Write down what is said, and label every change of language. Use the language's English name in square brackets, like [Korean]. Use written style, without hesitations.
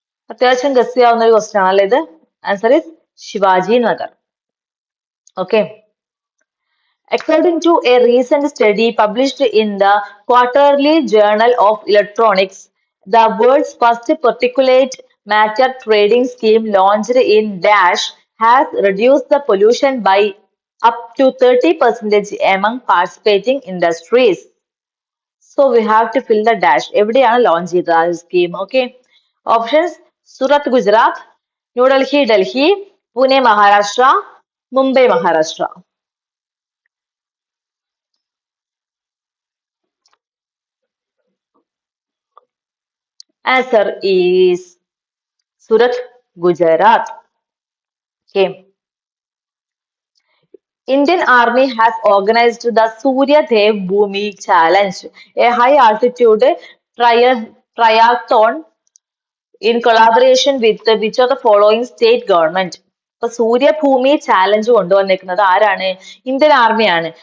[Malayalam] അത്യാവശ്യം ഗസ് ചെയ്യാവുന്ന ഒരു ക്വസ്റ്റ്യൻ ആണല്ലേ ഇത്. [English] Answer is Shivaji Nagar. Okay. According to a recent study published in the Quarterly Journal of Electronics, the world's first particulate matter trading scheme launched in Dash has reduced the pollution by up to 30% among participating industries. So we have to fill the dash. [Malayalam] എവിടെയാണ് launch ചെയ്തത് ആ scheme? Okay, options Surat Gujarat, New Delhi Delhi, Pune Maharashtra, Mumbai Maharashtra. [English] Answer is Surat, Gujarat. Okay. Indian Army has organized the Surya Dev Bhumi Challenge, a high altitude triathlon in collaboration with which of the following state government? [Malayalam] അപ്പൊ സൂര്യഭൂമി challenge കൊണ്ടുവന്നേക്കുന്നത് ആരാണ്? Indian ആർമിയാണ്.